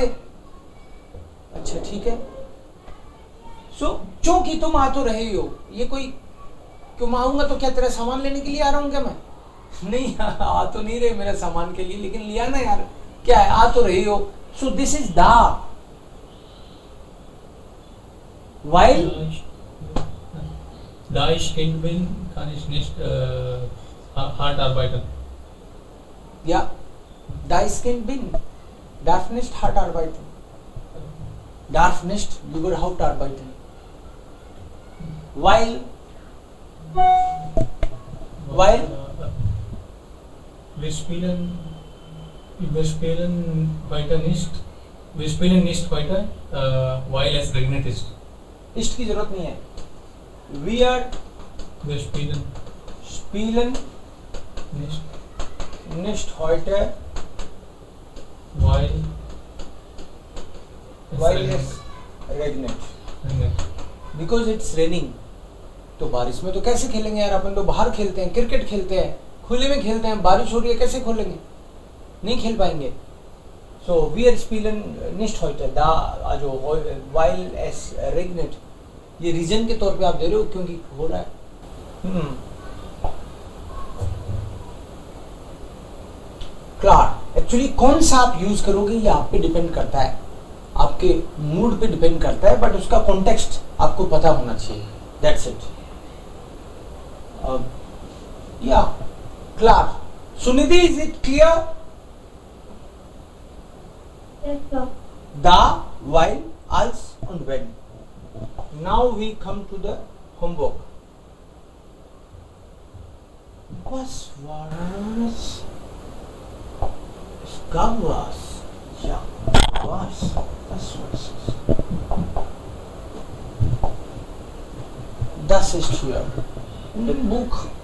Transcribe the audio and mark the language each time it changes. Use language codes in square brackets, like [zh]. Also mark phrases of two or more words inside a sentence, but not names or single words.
[hi] अच्छा ठीक है. सो चूंकि तुम आ तो रही हो, ये कोई क्यों आऊंगा तो क्या तेरा सामान लेने के लिए आ रहा हूं क्या मैं? नहीं आ तो नहीं रहे मेरे सामान के लिए, लेकिन लिया ना यार. क्या है, आ तो रही हो. [en] so this is the. [de] Weil da ich Kind bin, kann ich nicht hart arbeiten. Ja, da ich Kind bin, darf nicht hart arbeiten. Darf nicht überhaupt arbeiten. Weil wir spielen weiter nicht. Wir spielen nicht weiter, weil es regnet ist. [hi] इष्ट की जरूरत नहीं है. [de] Wir spielen nicht heute, weil es regnet. [en] Because it's raining. [hi] तो बारिश में तो कैसे खेलेंगे यार? अपन तो बाहर खेलते हैं, क्रिकेट खेलते हैं, खुले में खेलते हैं. बारिश हो रही है, कैसे खोलेंगे? नहीं खेल पाएंगे. [de] So wir spielen nicht heute. Da जो while es regnet, [hi] ये रीजन के तौर पे आप दे रहे हो क्योंकि हो रहा है. क्लार. एक्चुअली कौन सा आप यूज करोगे ये आप पे डिपेंड करता है, आपके मूड पे डिपेंड करता है, बट उसका कॉन्टेक्स्ट आपको पता होना चाहिए. [en] that's it. [de] ja klar. [en] सुनिधि, is it clear? [de] Da, while, als und wenn. [en] Now we come to the homework. [de] Was war's? Es gab was. Ja, was? Was war's? Das ist hier in dem Buch.